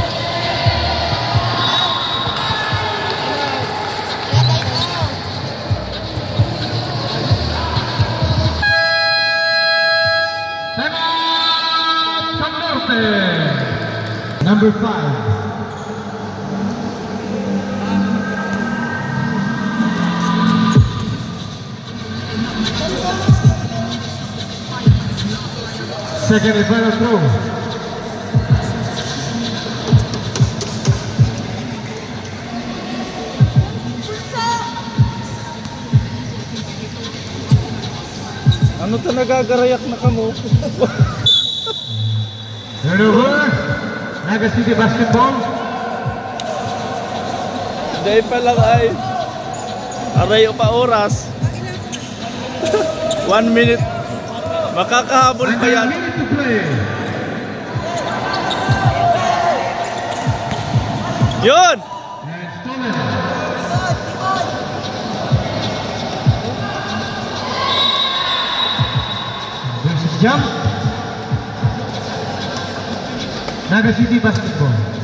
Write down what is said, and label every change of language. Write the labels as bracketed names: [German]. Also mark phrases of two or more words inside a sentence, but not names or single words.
[English] Number 5. Second and final throw. [Bikol] Ano to nagagarayak na kamo? [English] Turnover. Naga City Basketball. [Bikol] Dahil pa lang ay arayo pa oras. [Filipino] 1 minute. Makakahabol pa yan. [English] Minute to play. [Filipino] Yun! [English] And stolen. There's a jump. Naga City Basketball.